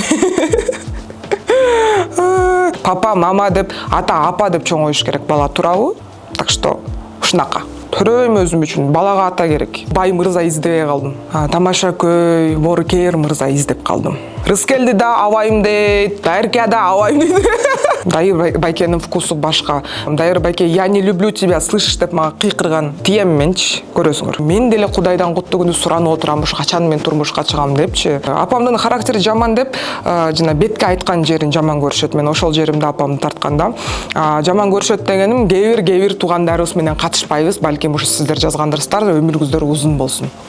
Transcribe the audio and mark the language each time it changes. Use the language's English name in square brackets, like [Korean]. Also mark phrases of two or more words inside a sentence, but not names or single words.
[Kyrgyz] Папа, мама деп, ата, апа деп чоңоюш керек бала, туурабы? [Russian] Так что, ушунака. [Kyrgyz] Төрөйм өзүм үчүн, балага ата керек. Бай мырза издебей калдым. Тамаша көй, боркер мырза издеп калдым. Рыскелди да абайым дейт, Дайырке да абайым дейт. Дайыр байкенин вкусу башка. Дайыр байке, [Russian] я не люблю тебя, слышишь [Kyrgyz] деп мага кыйкырган. Тием менчи, көрөсүңөр. Мен деле Кудайдан куттуу күнү суранып отурам, ушу качан мен турмушка чыгам депчи. Апамдын характери жаман деп, жана бетке айткан жерин жаман көрүшөт. Мен ошол жеримде апамды тартканда. Жаман көрүшөт дегеним, кээ бир туугандарыбыз менен катышпайбыз, балким ушу сиздер жазгандырсыздар, өмүрүңүздөр узун болсун.